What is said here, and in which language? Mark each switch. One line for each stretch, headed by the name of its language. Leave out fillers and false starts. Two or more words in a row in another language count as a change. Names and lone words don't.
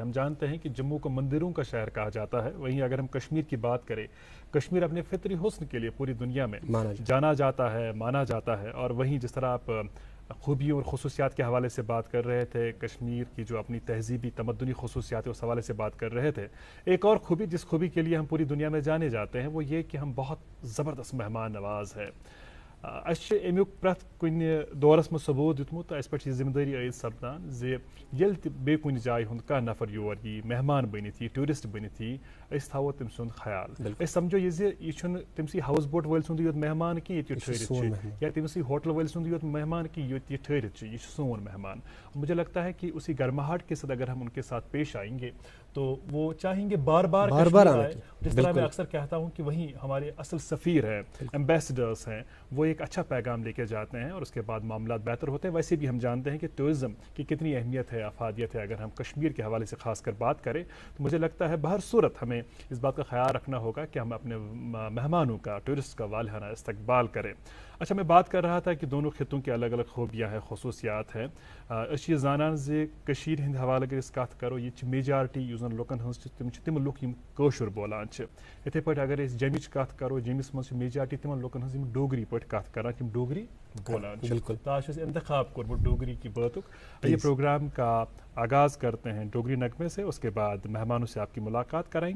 Urdu: ہم جانتے ہیں کہ جموں کو مندروں کا شہر کہا جاتا ہے, وہیں اگر ہم کشمیر کی بات کریں, کشمیر اپنے فطری حسن کے لیے پوری دنیا میں جانا جاتا ہے, مانا جاتا ہے. اور وہیں جس طرح آپ خوبیوں اور خصوصیات کے حوالے سے بات کر رہے تھے, کشمیر کی جو اپنی تہذیبی تمدنی خصوصیات ہے اس حوالے سے بات کر رہے تھے, ایک اور خوبی جس خوبی کے لیے ہم پوری دنیا میں جانے جاتے ہیں وہ یہ کہ ہم بہت زبردست مہمان نواز ہے.
Kashmiri: اَسہِ چھِ امیُک پرٛٮ۪تھ کُنہِ دورس منٛز ثبوٗت دیُتمُت, اَسہِ پٮ۪ٹھ چھِ ذمہٕ دٲری عٲید سپدان زِ ییٚلہِ تہِ بیٚیہِ کُنہِ جایہِ ہُنٛد کانٛہہ نفر یور یی, مہمان بٔنِتھ یی, ٹوٗرِسٹ بٔنِتھ یی, أسۍ تھاوو تٔمۍ سُنٛد خیال. أسۍ سمجھو یہِ زِ یہِ چھُنہٕ تٔمسٕے ہاوُس بوٹ وٲلۍ سُنٛدٕے یوت مہمان کینٛہہ ییٚتہِ یہِ ٹھٔہرِتھ چھِ, یا تٔمسٕے ہوٹل وٲلۍ سُنٛدٕے یوت مہمان کینٛہہ یوت یہِ ٹھٔہرِتھ چھِ, یہِ چھُ سون مہمان.
Urdu: مجھے لگتا ہے کہ اسی گرماہٹ کے ساتھ اگر ہم ان کے ساتھ پیش آئیں گے تو وہ چاہیں گے بار بار آئے. جس طرح میں اکثر کہتا ہوں کہ وہیں ہمارے اصل سفیر ہیں, ایمبیسڈرس ہیں, وہ ایک اچھا پیغام لے کے جاتے ہیں اور اس کے بعد معاملات بہتر ہوتے ہیں. ویسے بھی ہم جانتے ہیں کہ ٹورزم کی کتنی اہمیت ہے, افادیت ہے. اگر ہم کشمیر کے حوالے سے خاص کر بات کریں تو مجھے لگتا ہے بہر صورت ہمیں اس بات کا خیال رکھنا ہوگا کہ ہم اپنے مہمانوں کا, ٹورسٹ کا والہانہ استقبال کریں. اچھا, میں بات کر رہا تھا کہ دونوں خطوں کی الگ الگ خوبیاں ہیں, خصوصیات ہیں.
Kashmiri: أسۍ چھِ زانان زِ کٔشیٖرِ ہِنٛدِ حوالہٕ اگر أسۍ کَتھ کَرو, ییٚتہِ چھِ میجارٹی یُس زَن لُکَن ہٕنٛز چھِ تِم چھِ تِم لُکھ یِم کٲشُر بولان چھِ. یِتھَے پٲٹھۍ اگر أسۍ جیٚمِچ کَتھ کَرو, جیٚمِس منٛز چھِ میجارٹی تِمن لُکَن ہٕنٛز یِم ڈوگری پٲٹھۍ کَتھ کَران, یِم ڈوگری بولان چھِ. تو آج چھُ اَسہِ انتخاب کوٚرمُت ڈوگری کی باتُک.
Urdu: یہ پروگرام کا آغاز کرتے ہیں ڈوگری نغمے سے, اس کے بعد مہمانوں سے آپ کی ملاقات کرائیں گے.